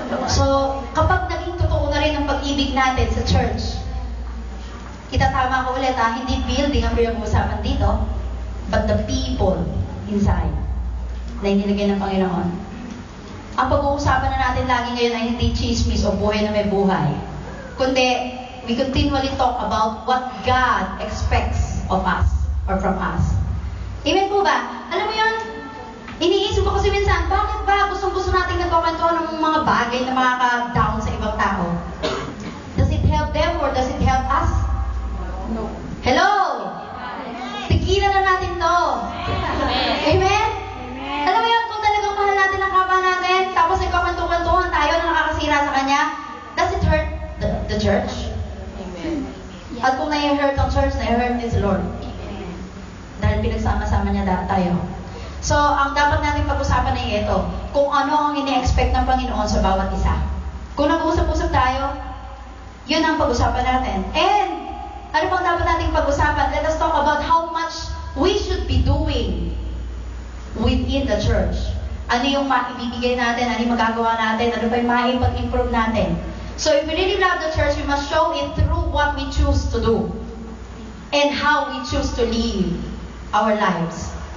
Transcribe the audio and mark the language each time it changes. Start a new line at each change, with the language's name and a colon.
Filipino: So, kapag naging totoo na rin ang pag-ibig natin sa church, itatama ko ulit hindi building ang pinag-uusapan dito,
English: but the people inside
Filipino: na inilagay ng Panginoon. Ang pag-uusapan na natin lagi ngayon ay hindi chismis o buhay na may buhay.
English: Kundi, we continually talk about what God expects of us or from us.
Filipino: Amen po ba? Alam mo yun, iniisip ko kasi minsan, bakit ba gustong-gusto natin nagkakwentuhan ng mga bagay na makaka-down sa ibang tao?
English: Does it help them or does it help us? No.
Filipino: Hello? Tigilan na natin to. Amen? Alam mo yun, kung talagang mahal natin ang kapwa natin, tapos nagkakwentuhan tayo na nakakasira sa kanya,
English: does it hurt the church?
Filipino: Amen. At kung nai-hurt ang church, nai-hurt is the Lord. Dahil pinagsama-sama niya tayo. So, ang dapat natin pag-usapan ay ito, kung ano ang ini-expect ng Panginoon sa bawat isa. Kung nag-uusap-usap tayo, yun ang pag-usapan natin. And, ano pang dapat nating pag-usapan?
English: Let us talk about how much we should be doing within the church.
Filipino: Ano yung maibibigay natin, ano yung magagawa natin, ano pa yung maipag-improve natin.
English: So, if we really love the church, we must show it through what we choose to do and how we choose to live our lives.